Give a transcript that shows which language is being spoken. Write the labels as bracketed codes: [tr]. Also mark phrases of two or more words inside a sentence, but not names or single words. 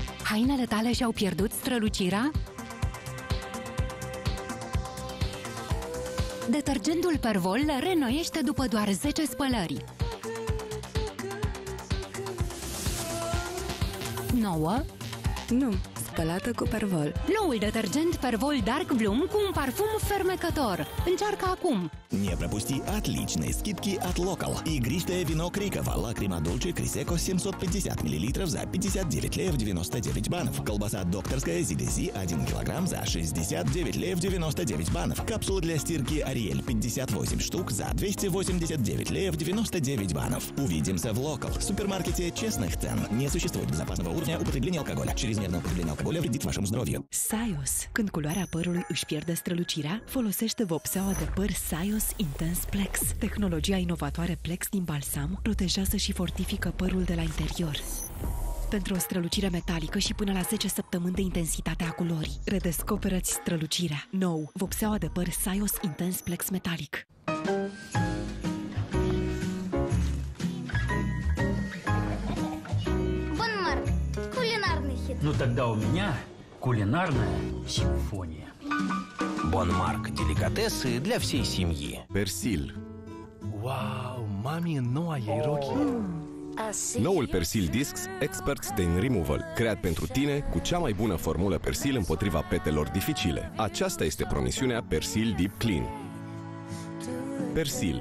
[ro] Hainele tale și-au pierdut strălucirea? Detergentul Pervol le reînnoiește după doar 10 spălări. 9. Nu, spălată cu Pervol. Noul detergent Pervol Dark Bloom cu un parfum fermecător. Încearcă acum! [ru] Не пропусти отличные скидки от Local. Игристое вино Крикова Лакрима Дольче Крисеко 750 мл за 59 леев 99 банов. Колбаса докторская Зидези 1 кг за 69 леев 99 банов. Капсулы для стирки Ариэль 58 штук за 289 леев 99 банов. Увидимся в Local. В супермаркете честных цен. Не существует безопасного уровня употребления алкоголя. Чрезмерное употребление алкоголя вредит вашему здоровью. [ro] Saios. Când culoarea părului își pierde strălucirea, folosește vopseaua de păr Saios Intense Plex. Tehnologia inovatoare Plex din balsam protejează și fortifică părul de la interior. Pentru o strălucire metalică și până la 10 săptămâni de intensitate a culorii. Redescoperă-ți strălucirea. Nou, vopseaua de păr Saios Intense Plex Metalic. [ru] Бонмарк. Кулинарный хит. Ну тогда у меня кулинарная симфония. Бонмарк. Деликатесы для всей семьи. [ro] Persil. Wow, mami în noua ei rochie. Noul Persil Discs Experts Stain Removal, creat pentru tine cu cea mai bună formulă Persil împotriva petelor dificile. Aceasta este promisiunea Persil Deep Clean. Persil.